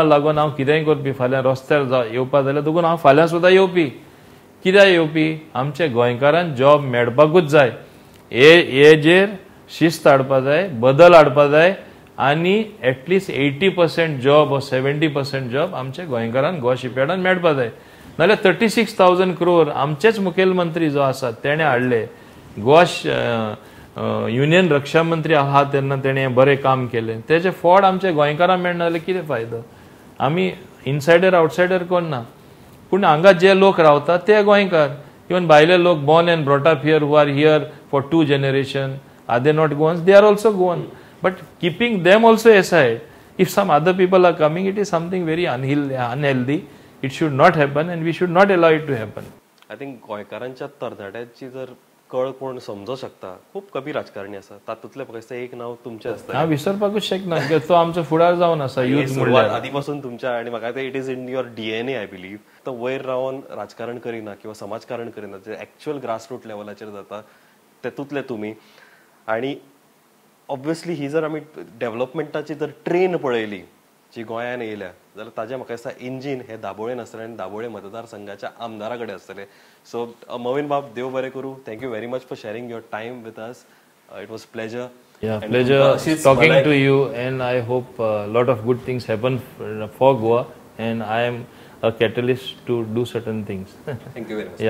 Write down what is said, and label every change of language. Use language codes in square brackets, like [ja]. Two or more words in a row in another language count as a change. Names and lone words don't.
[kok] लागून हांव कितेंय करपी फाल्यां रस्त्यार येवपा जाल्यार देखून हांव फाल्यां सुद्दां येवपी कित्याक येवपी आमचे गोंयकारांक जॉब मेळपाकूच जाय हेजेर शिस्त हाडपा जाय बदल हाडपा जाय आनी एटलिस्ट 80% जॉब और 70% जॉब आमच्या गोंयकारांक गोवा शिपयार्डान मेळपा जाय नाल्यार 36,000 crore आमचेच मुखेलमंत्री जो आसा तेणे हाडले गोवा युनियन रक्षा मंत्री आहा तेन्ना तेणे बरें काम केलें तेजे फळ आमच्या गोंयकारांक मेळना जाल्यार कितें फायदो आमी इनसायडर आउटसायडर कोण ना पूण हांगा जे लोक रावता ते गोंयकार इवन भायले लोक [en] born and brought up here who are here for 2 generations are they not Goans they are also Goan but keeping them also aside if some other people are coming it is something very unhealthy it should not happen and we should not allow it to happen I think [kok] गोंयकारांच्या तरणाट्याची जर कळ कोण समजू शकता खूप कमी राजकारणी आसा तातूंतले म्हाका एक नाव तुमचें आसता हांव विसरपाकूच शकना कित्याक तो आमचो फुडार जावन आसा यूथ म्हणल्यार आदी पासून तुमच्या आनी म्हाका [en] it is in your DNA I believe [kok] तो वयर रावन राजकारण करिना किंवा समाजकारण करिना जे [en] actual grassroot [kok] लेवलाचेर जाता तेतूंतले तुमी आनी ऑब्वियसली ही जर आमी डेव्हलपमेंटाची जर ट्रेन पळयली जी गोंयान येयल्या जाल्यार ताजें म्हाका दिसता इंजीन हे दाबोळे नासतलें आनी दाबोळे मतदारसंघाच्या आमदारा कडेन आसतलें सो मोविन बाब देव बरें करूं [en] thank you very much for sharing your time with us it was pleasure pleasure talking to you and I hope a lot of good things happen for Goa and I am a catalyst to do certain things thank you very much